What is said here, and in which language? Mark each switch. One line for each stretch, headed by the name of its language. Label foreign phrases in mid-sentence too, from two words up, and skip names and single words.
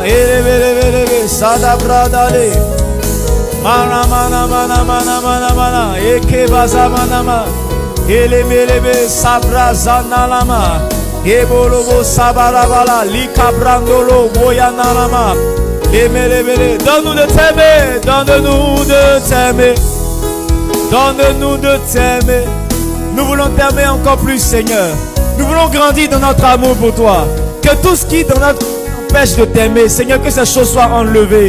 French: Helebelebelebe sadabradale. Mana mana mana mana mana mana. Eke baza mana mana. Helebelebe sabrazanalama. Ebolobo sabarabala. Likabrandolo boyanalama. Donne-nous de t'aimer, donne-nous de t'aimer, donne-nous de t'aimer. Nous voulons t'aimer encore plus, Seigneur. Nous voulons grandir dans notre amour pour toi. Que tout ce qui dans notre empêche de t'aimer, Seigneur, que ces choses soient enlevées.